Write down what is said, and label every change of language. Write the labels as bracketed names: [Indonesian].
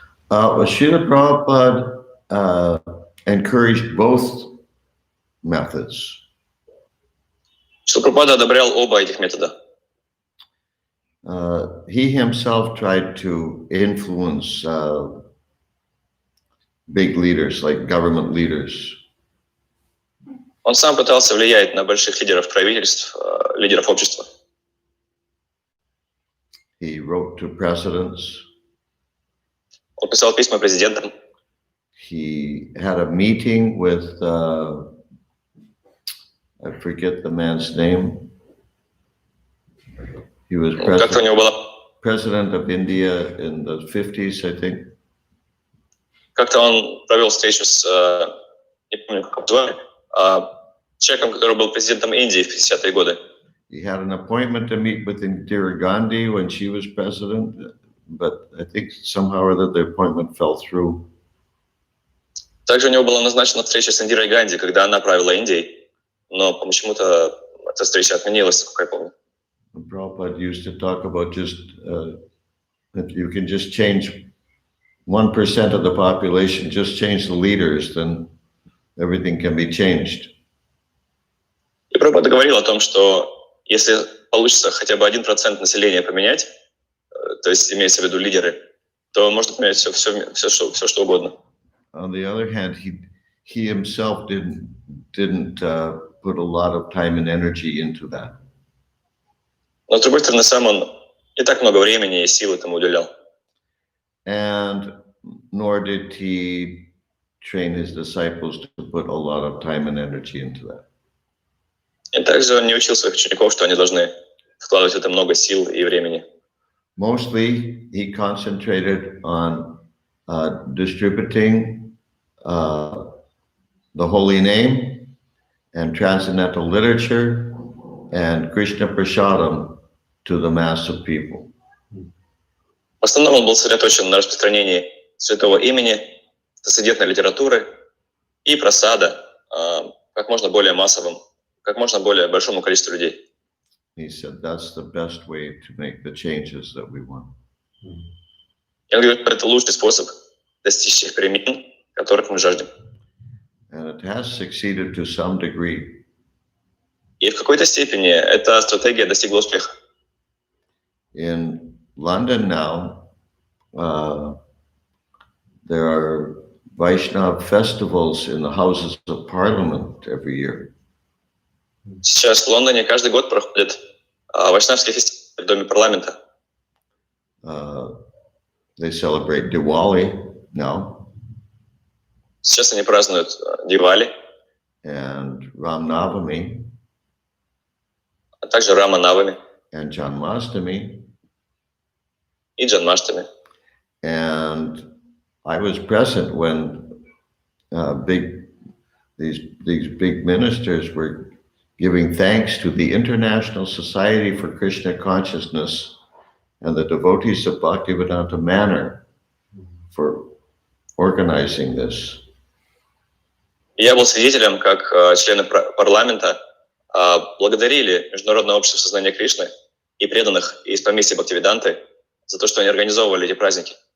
[English] Srila Prabhupada encouraged both methods. [Russian] Шрила Прабхупада одобрял оба этих метода. [English] He himself tried to influence big leaders, like government leaders. [Russian] Он сам пытался влиять на больших лидеров правительств, лидеров общества. [English] He wrote to presidents. [Russian] Он писал письма президентам. [English] He had a meeting with, I forget the man's name. He was president of India in the 50s, I think. [Russian] Как-то он провел встречу с, не помню, как его звали, человеком, который был президентом Индии в 50-е годы. [English] He had an appointment to meet with Indira Gandhi when she was president. but I think somehow or other the appointment fell through. [Russian] Также у него была назначена встреча с Индирой Ганди, когда она правила Индией, но почему-то эта встреча отменилась, сколько я помню. [English] And Prabhupada used to talk about just that you can just change 1% of the population, just change the leaders, then everything can be changed. [Russian] И Прабхупада говорил о том, что если получится хотя бы 1% населения поменять, то есть имеется в виду лидеры, то можно поменять все, что угодно. [English] On the other hand, he himself didn't put a lot of time and energy into that. [Russian] Но с другой стороны, сам он не так много времени и сил этому уделял. [English] And nor did he train his disciples to put a lot of time and energy into that. [Russian] И также он не учил своих учеников, что они должны вкладывать в это много сил и времени. [English] Mostly, he concentrated on distributing the holy name and transcendental literature and Krishna Prasadam to the mass of people. [Russian] В основном он был сосредоточен на распространении святого имени, трансцендентной литературы и прасада как можно более массовым, как можно более большому количеству людей. [English] He said that's the best way to make the changes that we want. [Russian] И он говорит, это лучший способ достичь тех перемен, которых мы жаждем. [English] And it has succeeded to some degree. [Russian] И в какой-то степени эта стратегия достигла успеха. [English] In London now, there are Vaishnava festivals in the Houses of Parliament every year. [Russian] Сейчас в Лондоне каждый год проходит вайшнавский фестиваль в Доме парламента. [English] They celebrate Diwali now. [Russian] Сейчас они празднуют Дивали. [English] And Ram Navami. [Russian] А также Рама Навами. [English] And Janmashtami. [Russian] И Джанмаштами. [English] And I was present when these big ministers were giving thanks to the International Society for Krishna Consciousness and the devotees of Bhaktivedanta Manor for organizing this. [Russian] Я был свидетелем, как члены парламента благодарили Международное общество сознания Кришны и преданных из поместья Бхактивиданты за то, что они организовывали эти праздники.